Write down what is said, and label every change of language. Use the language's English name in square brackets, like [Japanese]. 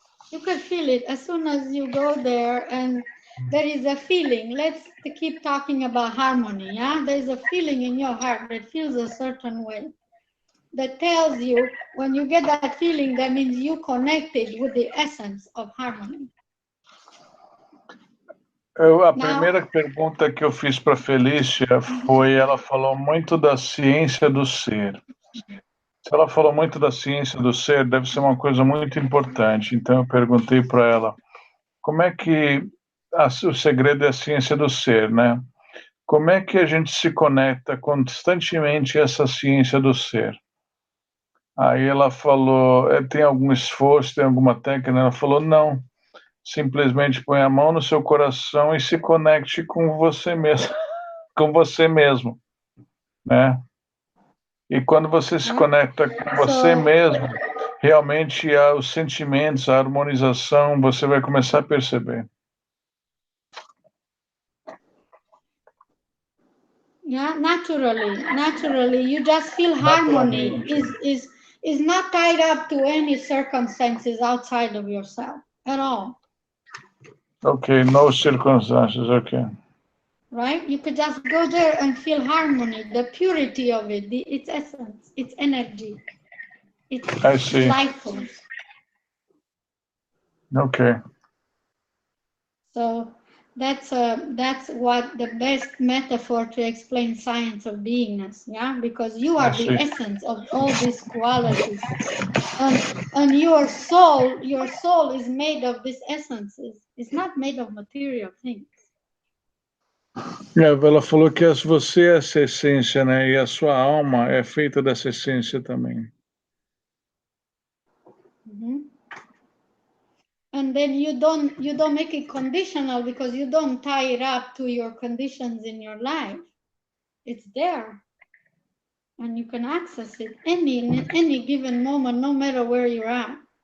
[English] You could feel it as soon as you go there, and there is a feeling. Let's keep talking about harmony. Yeah? There's a feeling in your heart that feels a certain way, that tells you, when you get that feeling, that means you connected with the essence of harmony. [Portuguese] A primeira pergunta que eu fiz para Felicia foi, ela falou muito da ciência do ser. Se ela falou muito da ciência do ser, deve ser uma coisa muito importante. Então eu perguntei para ela, como é que o segredo é a ciência do ser, né? Como é que a gente se conecta constantemente a essa ciência do ser? Aí ela falou, tem algum esforço, tem alguma técnica? Ela falou, não. Simplesmente põe a mão no seu coração e se conecte com você mesmo, com você mesmo, né? E quando você se conecta com você mesmo, realmente os sentimentos, a harmonização, você vai começar a perceber. [English] Yeah, naturally, you just feel harmony is not tied up to any circumstances outside of yourself at all. Okay, no circumstances, okay. Right? You could just go there and feel harmony, the purity of it, its essence, its energy, its life force. Okay. So that's what the best metaphor to explain science of beingness, yeah? Because you are the essence of all these qualities. And your soul is made of these essences. It's not made of material things. [Portuguese] Ela falou que você é essa essência, né? E a sua alma é feita dessa essência também. Mm-hmm. [English] And then you don't make it conditional, because you don't tie it up to your conditions in your life. It's there, and you can access it in any given moment, no matter where you're at.